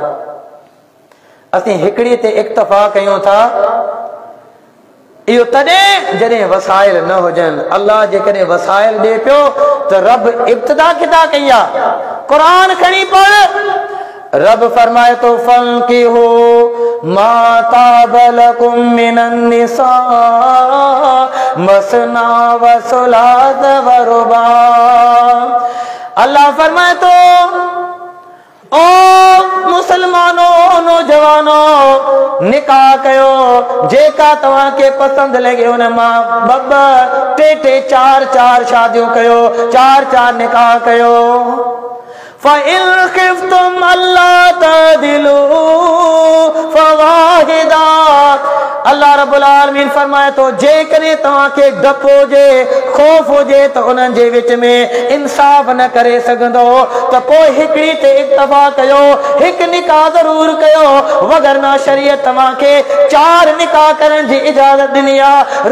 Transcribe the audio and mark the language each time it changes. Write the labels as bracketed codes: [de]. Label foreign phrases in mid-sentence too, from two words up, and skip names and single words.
[sd] असीं हिकिड़ी ते इक्तफ़ा कयूं था, इहो तॾहिं जॾहिं वसाइल न हुजनि। अल्लाह जेकॾहिं वसाइल ॾे पियो त रब इब्तिदा किथा कई आहे। क़ुरान खणी पढ़, रब फरमाए तो [ar] فانكحوا ما طاب لكم من النساء مثنى وثلاث ورباع. [sd] अल्लाह फरमाए तो ओ मुसलमानों, नौजवानों, निकाह कयो जेका तव्हां के पसंद लगे उन मां ब टे टे चार चार शादियों कयो, चार चार निकाह कयो। [ar] فإن خفتم ألا تعدلوا فواحدة, [sd] अल्लाह रब्बुल आलमीन फरमाए तो जेकॾहिं तव्हांखे डपु हुजे ख़ौफ़ हुजे त उन्हनि जे विच में इंसाफ़ न करे सघंदो त पोइ हिकिड़ी ते इक्तफ़ा कयो, हिकु निकाह ज़रूर कयो, वगरना शरीयत तव्हांखे चार निकाह करण जी इजाज़त ॾिनी आहे।